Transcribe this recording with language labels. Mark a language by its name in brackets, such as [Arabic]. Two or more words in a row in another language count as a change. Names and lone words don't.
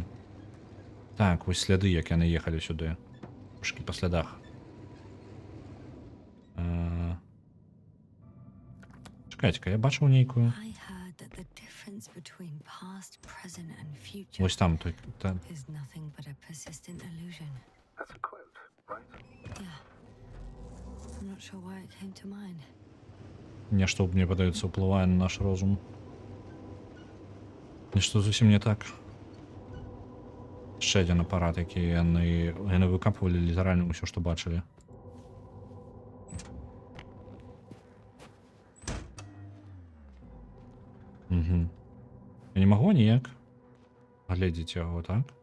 [Belarusian] Так, вось сляды, як яны ехалі сюды. Трошкі па слядах. Чакайце-ка, я бачыў нейкую. Вось там той. [English] Is nothing but a persistent illusion. That's a quote, right? Yeah. I'm not sure why it came to mind. [Belarusian] Нешта, мне падаецца, ўплывае на наш розум. Нешта зусім не так. Яшчэ адзін апарат, які яны выкапвалі літаральна ўсё, што бачылі. Я не магу ніяк глядзець яго, так?